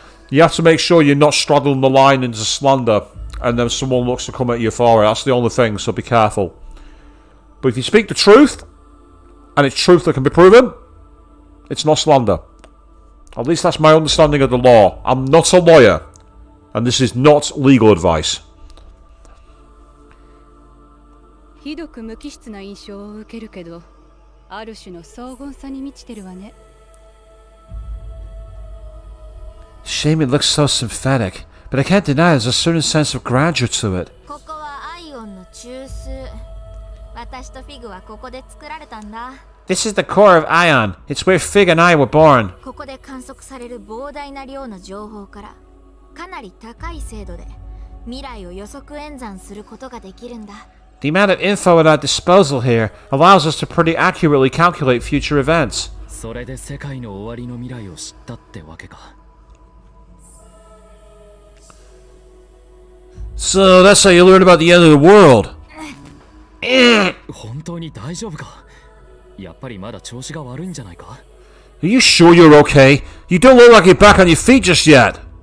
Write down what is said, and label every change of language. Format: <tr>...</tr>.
<en>You have to make sure you're not straddling the line into slander, and then someone looks to come at you for it. That's the only thing, so be careful. But if you speak the truth, and it's truth that can be proven, it's not slander. At least that's my understanding of the law. I'm not a lawyer, and this is not legal advice.</en> <ja>ひどく無機質な印象を受けるけど、ある種の荘厳さに満ちてるわね。</ja> <en>Shame it looks so sympathetic, but I can't deny there's a certain sense of grandeur to it.</en> <ja>ここはアイオンの中枢。私とフィグはここで作られたんだ。</ja> <en>This is the core of Ion. It's where Fig and I were born.</en> <ja>ここで観測される膨大な量の情報から、かなり高い精度で未来を予測演算することができるんだ。</ja> <en>The amount of info at our disposal here allows us to pretty accurately calculate future events.</en> <ja>それで世界の終わりの未来を知ったってわけか。</ja> <en>So that's how you learn about the end of the world.</en> <ja>本当に大丈夫か？やっぱりまだ調子が悪いんじゃないか？</ja> <en>Are you sure you're okay? You don't look like you're back on your feet just yet.</en>